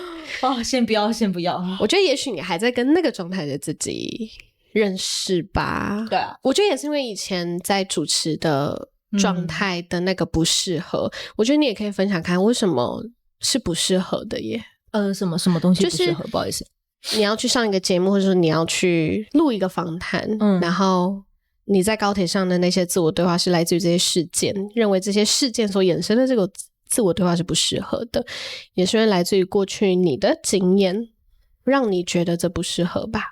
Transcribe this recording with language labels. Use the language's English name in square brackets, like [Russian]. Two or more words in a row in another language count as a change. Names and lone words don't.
[Chinese] 哦，先不要，先不要。我覺得也許你還在跟那個狀態的自己認識吧。對啊，我覺得也是因為以前在主持的狀態的那個不適合，我覺得你也可以分享看為什麼是不適合的耶。什麼東西不適合？不好意思，你要去上一個節目，或者說你要去錄一個訪談，然後你在高鐵上的那些自我對話是來自於這些事件，認為這些事件所衍生的這個自我對話是不適合的，也是因為來自於過去你的經驗讓你覺得這不適合吧。